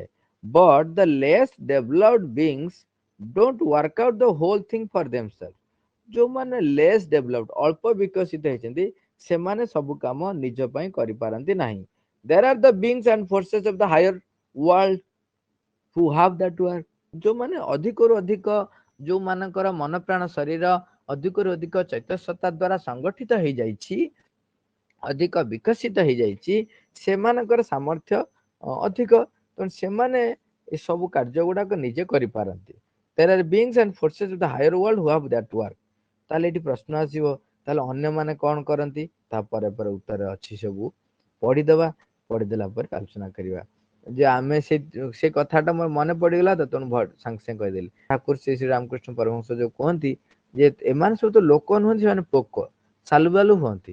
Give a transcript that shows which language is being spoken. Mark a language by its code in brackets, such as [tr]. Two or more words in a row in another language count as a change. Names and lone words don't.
[en] but the less developed beings don't work out the whole thing for themselves. [or] ଯୋଉମାନେ [en] less developed, [or] ଅଳ୍ପ ବିକଶିତ ହେଇଛନ୍ତି, ସେମାନେ ସବୁ କାମ ନିଜ ପାଇଁ କରିପାରନ୍ତି ନାହିଁ। [en] there are the beings and forces of the higher world who have that work। [or] ଯୋଉମାନେ ଅଧିକରୁ ଅଧିକ, ଯୋଉମାନଙ୍କର ମନ ପ୍ରାଣ ଶରୀର ଅଧିକରୁ ଅଧିକ ଚୈତ୍ୟ ସତ୍ତା ଦ୍ଵାରା ସଂଗଠିତ ହେଇଯାଇଛି, ଅଧିକ ବିକଶିତ ହେଇଯାଇଛି, ସେମାନଙ୍କର ସାମର୍ଥ୍ୟ ଅଧିକ, ତେଣୁ ସେମାନେ ଏସବୁ କାର୍ଯ୍ୟ ଗୁଡାକ ନିଜେ କରିପାରନ୍ତି। [en] there are beings and forces of the higher world who have that work। [or] ତାହେଲେ ଏଠି ପ୍ରଶ୍ନ ଆସିବ, ତାହେଲେ ଅନ୍ୟମାନେ କଣ କରନ୍ତି? ତାପରେ ପରେ ଉତ୍ତର ଅଛି, ସବୁ ପଢିଦବା। ପଢିଦେଲା ପରେ ଆଲୋଚନା କରିବା। ଯେ ଆମେ ସେ କଥାଟା ମୋର ମନେ ପଡିଗଲା ତ, ତେଣୁ ସାଙ୍ଗେ ସାଙ୍ଗେ କହିଦେଲି। ଠାକୁର ଶ୍ରୀ ଶ୍ରୀ ରାମକୃଷ୍ଣ ପରମହଂସ ଯୋଉ କୁହନ୍ତି ଯେ ଏମାନେ ସବୁ ତ ଲୋକ ନୁହନ୍ତି, ସେମାନେ ପୋକ, ସାଲୁବାଲୁ ହୁଅନ୍ତି।